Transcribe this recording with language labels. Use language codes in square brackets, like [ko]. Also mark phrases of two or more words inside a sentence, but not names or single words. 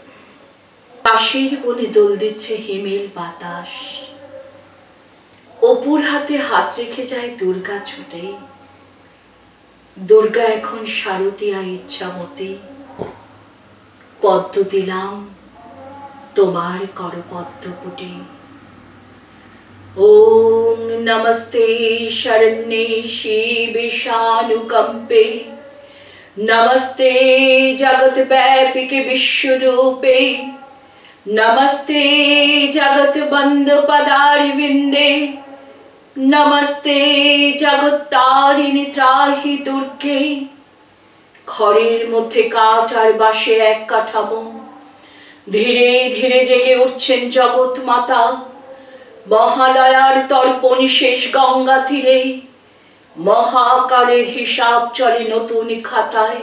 [bn] পাশের বনে দোল দিচ্ছে হিমেল বাতাস, অপুর হাতে হাত রেখে যায় দুর্গা ছুটে। দুর্গা এখন শারদিয়া ইচ্ছা মতে, পদ্ম দিলাম তোমার করপদ্ম পুটে। [sa] ওম নমস্তে শরণ্যে শিবে শানুকম্পে, नमस्ते जगत व्यापिके विश्वरूपे, नमस्ते जगत बंद पदारविंदे, नमस्ते जगत्तारिणी त्राहि दुर्गे। [bn] খড়ের মধ্যে কাঠ আর বাঁশে এক কাঠামো, ধীরে ধীরে জেগে উঠছেন জগৎ মাতা। মহালয়ার তর্পণ শেষ গঙ্গা তীরে, মহাকালের হিসাব চলে নতুন খাতায়।